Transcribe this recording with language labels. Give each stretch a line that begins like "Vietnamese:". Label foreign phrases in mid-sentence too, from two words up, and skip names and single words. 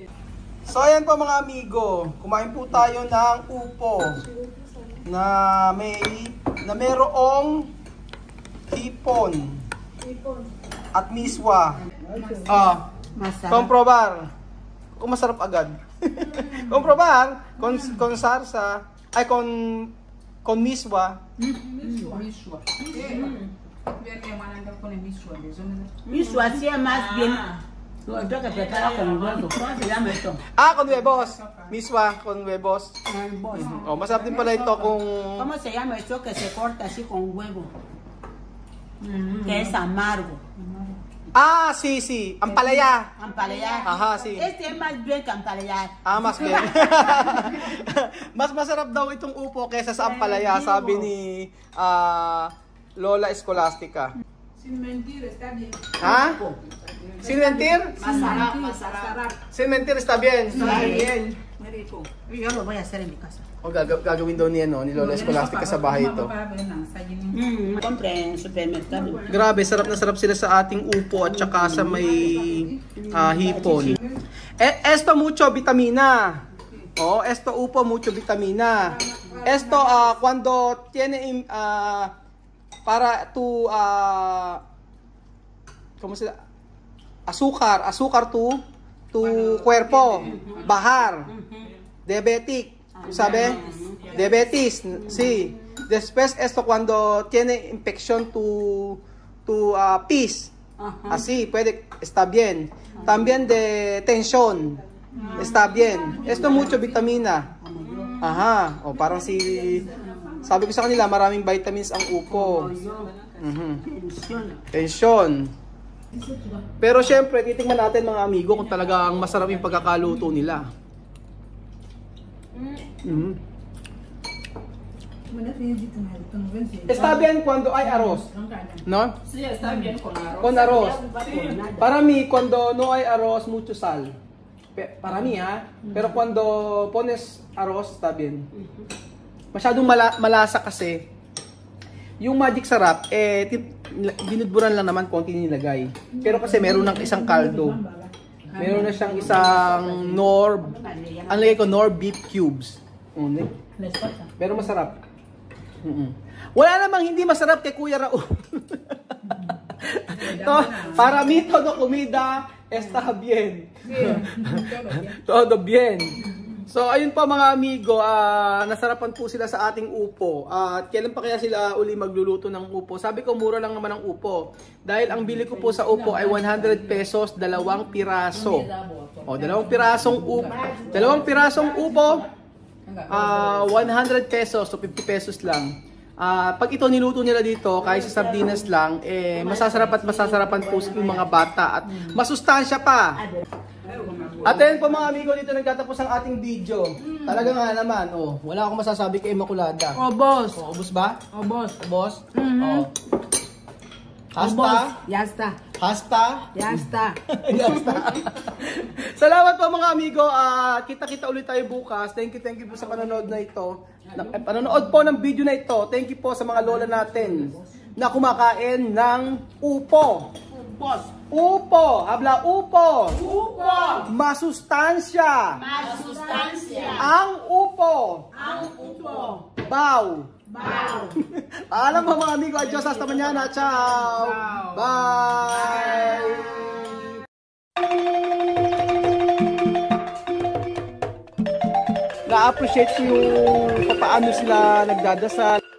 Filipino: So ayan po mga amigo, kumain po tayo ng upo na merong hipon at miswa. Comprobar. Kung masarap agad.
Spanish: Comprobar con sarsa ay con miswa. Misua. Misua hacía más bien. Lo que prepara con huevo. ¿Cómo se llama esto? Con huevos. Miswa con huevos.
Filipino: Oh, masarap din pala ito kung
Spanish: ¿Cómo se llama esto que se corta así con huevo? Que es amargo. sí. Ampalaya. Ampalaya. Aha, sí. Este es más bien que ampalaya. Mas bien.
Filipino: Mas masarap daw itong upo kaysa sa ampalaya, sabi ni Lola Escolastica.
Spanish: Sin mentir, está bien. Ha? Sin mentir?
Filipino: Masarap.
Spanish: Sin mentir está bien. Está bien. Yo lo voy a hacer en mi casa.
Filipino: O gagawin daw ni Lola Escolastica sa bahay ito.
Spanish: Compre en supermercado.
Filipino: Grabe, sarap na sarap sila sa ating upo at saka sa may hipon.
Spanish: Esto mucho vitamina. Esto upo mucho vitamina. Esto cuando tiene para tu ¿cómo se llama? Azúcar tu cuerpo, bajar. Diabetic, ¿sabe? Diabetes, sí. Después esto cuando tiene infección tu pis. Así puede está bien. También de tensión. Está bien. Esto mucho vitamina.
Filipino: Aha, parang sabi ko sa kanila, maraming vitamins ang upo.
Spanish: Tension.
Filipino: Pero syempre, titingnan natin mga amigo kung talagang masarap yung pagkakaluto nila.
Spanish: Está bien cuando hay arroz, ¿no? Sí, está bien con arroz. Con arroz. Para mí, cuando no hay arroz, mucho sal. Para mí, ha? Pero cuando pones arroz, está bien.
Filipino: Masyadong malasa kasi. Yung magic sarap, dinudburan lang naman, konti nilagay. Pero kasi meron ng isang kaldo. Meron na siyang isang Knorr, ang lagay ko, Knorr
English: beef cubes.
Filipino: Pero masarap. Wala namang hindi masarap kay Kuya Raul.
Spanish: Para mí todo comida está bien. Todo bien.
Filipino: So ayun pa mga amigo, nasarapan po sila sa ating upo. At kailan pa kaya sila uli magluluto ng upo? Sabi ko mura lang naman ang upo. Dahil ang bili ko po sa upo ay 100 pesos, 2 piraso. O, 2 pirasong upo. 2 pirasong upo, 100 pesos, so 50 pesos lang. Pag ito niluto nila dito, kahit sa sardinas lang, masasarap at masasarapan po yung mga bata at masustansya pa. At ayun po mga amigo, dito nagtatapos ang ating video. Talaga nga naman, wala akong masasabi kay Immaculada. Obos. Obos ba? Obos. Obos?
Spanish: Hasta? Yasta. Hasta? Yasta.
Filipino: Salamat po mga amigo. Kita-kita ulit tayo bukas.
English: Thank you
Filipino: po sa panonood na ito. Panonood po ng video na ito.
English: Thank you
Filipino: po sa mga lola natin na kumakain ng upo.
Spanish: Upo. Habla upo.
Filipino: Upo. Masustansya. Masustansya. Ang upo. Ang upo. Baw. Bao. Paalam po mga amigo. Adios.
Spanish: Hasta mañana.
Filipino: Ciao.
English: Bye.
Filipino: Na-appreciate ko yung paano sila nagdadasal.